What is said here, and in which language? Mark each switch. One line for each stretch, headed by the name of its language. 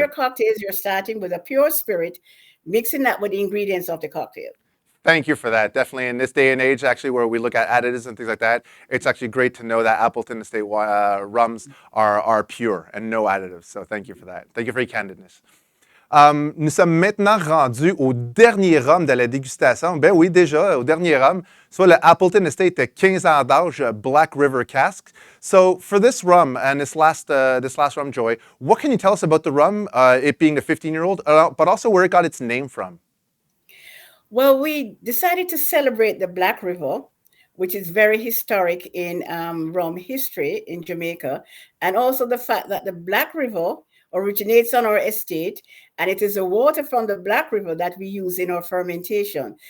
English: your cocktails, you're starting with a pure spirit, mixing that with the ingredients of the cocktail. Thank you for that. Definitely in this day and age, actually, where we look at additives and things like that, it's actually great to know that Appleton Estate rums are pure and no additives. So thank you for that. Thank you for your candidness.
French: Nous sommes maintenant rendus au dernier rhum de la dégustation. Ben oui, déjà, au dernier rhum. Soit le Appleton Estate 15 ans d'âge Black River cask.
English: So for this rum and this last rum, Joy, what can you tell us about the rum, it being a 15-year-old, but also where it got its name from? Well, we decided to celebrate the Black River, which is very historic in rum history in Jamaica, and also the fact that the Black River originates on our estate, and it is the water from the Black River that we use in our fermentation.